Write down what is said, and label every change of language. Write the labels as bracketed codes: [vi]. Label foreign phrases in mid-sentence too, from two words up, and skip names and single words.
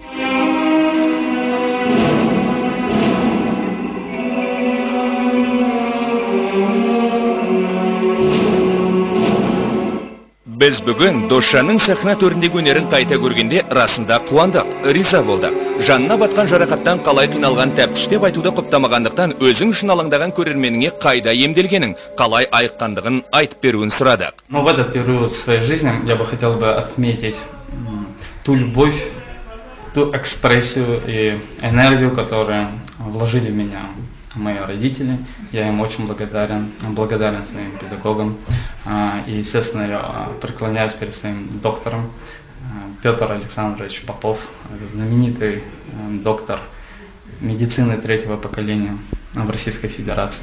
[kk] Біз бүгін Досжанның сахна төріндегі өнерін қайта көргенде расында қуандық, риза болдық. Жанына батқан жарақаттан қалай қиналған тәптіштеп айтуды құптамағандықтан өзің үшін алаңдаған көрерменіңе қайда емделгенің, қалай айыққандығын айтып беруін сұрадық. [ru] В этот период своей жизни я бы хотел бы отметить ту любовь, ту экспрессию и энергию, которую вложили в меня мои родители. Я им очень благодарен своим педагогам. И, естественно, я преклоняюсь перед своим доктором, Петр Александрович Попов, знаменитый доктор медицины 3-го поколения в Российской Федерации.